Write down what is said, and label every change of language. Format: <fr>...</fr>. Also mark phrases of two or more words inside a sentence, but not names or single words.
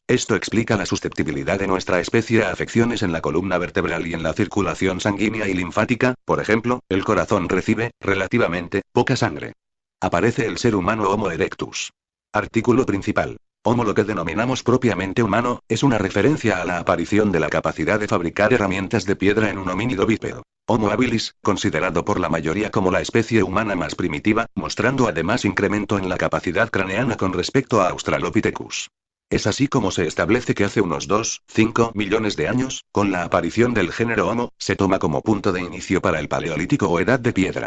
<es>Esto explica la susceptibilidad de nuestra especie a afecciones en la columna vertebral y en la circulación sanguínea y linfática. Por ejemplo, el corazón recibe, relativamente, poca sangre. Aparece el ser humano Homo erectus. Artículo principal. Homo, lo que denominamos propiamente humano, es una referencia a la aparición de la capacidad de fabricar herramientas de piedra en un homínido bípedo. Homo habilis, considerado por la mayoría como la especie humana más primitiva, mostrando además incremento en la capacidad craneana con respecto a Australopithecus. Es así como se establece que hace unos 2,5 millones de años, con la aparición del género Homo, se toma como punto de inicio para el Paleolítico o Edad de Piedra.</es>